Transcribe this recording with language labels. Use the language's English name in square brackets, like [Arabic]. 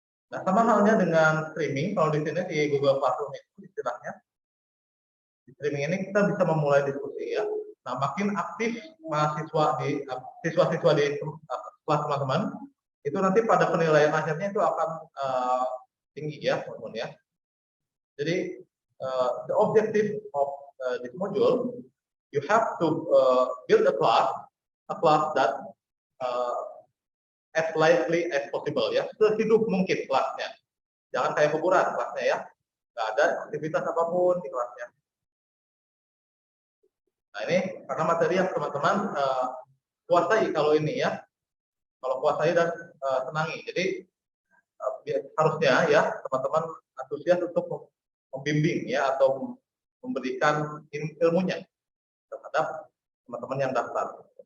[Indonesian] Nah, sama halnya dengan streaming. Kalau di sini di Google Classroom itu istilahnya di streaming ini kita bisa memulai diskusi, ya. Nah, makin aktif mahasiswa di siswa-siswa di kelas teman-teman, itu nanti pada penilaian akhirnya itu akan tinggi, ya, teman-teman, ya. [English] Jadi the objective of this module, you have to build a class that as lively as possible, ya, [Indonesian] sehidup mungkin kelasnya. Jangan kayak kuburan kelasnya, ya. Nggak ada aktivitas apapun di kelasnya. Nah ini karena materi yang teman-teman kuasai kalau ini, ya. Kalau kuasai dan senangi. Jadi harusnya, ya, teman-teman antusias untuk membimbing, ya, atau memberikan ilmunya terhadap teman-teman yang daftar.